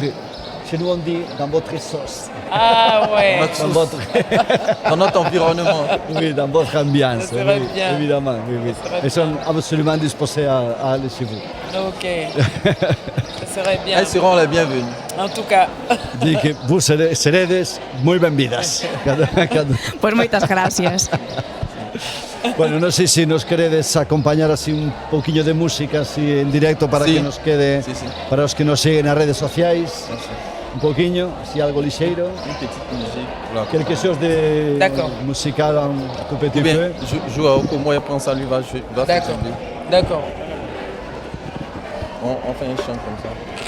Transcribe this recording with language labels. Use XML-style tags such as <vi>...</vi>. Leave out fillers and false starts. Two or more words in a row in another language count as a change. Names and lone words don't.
<fr>Chez nous, on dit dans votre sauce. Ah ouais. Dans notre environnement. Oui, dans votre ambiance. Ça serait bien. Évidemment. Oui. Elles sont absolument disposées à aller chez vous. Ok. Ça serait bien. Elles seront les bienvenues. En tout cas.</fr> <gl>Dic que vos seredes moi benvidas. Pues moitas gracias. Bueno, no sé si nos queredes acompañar así un poquillo de música así en directo para que nos quede, para os que nos siguen nas redes sociais. Un poquinho, así algo lixeiro.</gl> <fr>Quelque chose de musical un tout petit peu. Joao, pour moi, après ça lui va jouer. D'accord. On fait un chant comme ça.</fr>